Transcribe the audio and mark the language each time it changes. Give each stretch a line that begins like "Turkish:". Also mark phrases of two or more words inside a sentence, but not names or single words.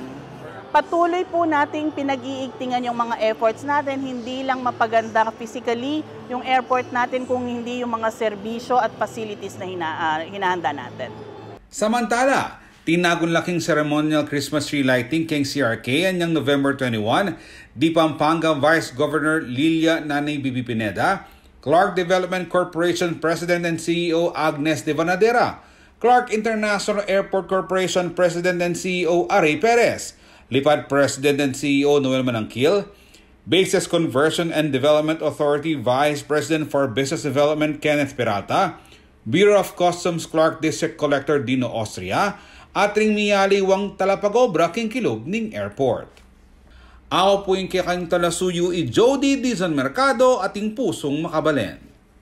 Filipino: Patuloy po nating pinag-iigtingan yung mga efforts natin, hindi lang mapaganda physically yung airport natin, kung hindi yung mga serbisyo at facilities na hinahanda natin.
Pampanga: Samantala, tinagon laking
English: ceremonial Christmas tree lighting
Pampanga: king CRK anyang November 21, di Pampanga
English: Vice Governor
Pampanga: Lilia Nanay Bibi Pineda, Clark Development Corporation
English: President and CEO
Pampanga: Agnes De Vanadera, Clark International Airport Corporation
English: President and CEO
Pampanga: Aray Perez, Lipad
English: President and CEO
Pampanga: Noel Manangkil, Bases Conversion and Development Authority
English: Vice President for Business Development
Pampanga: Kenneth Peralta, Bureau of Customs Clark
English: District Collector
Pampanga: Dino Austria, at ring miyaliwang talapagobra king kilog ning airport. Ako po yung kikang talasuyo i Jody Dizon Mercado ating pusong makabalen.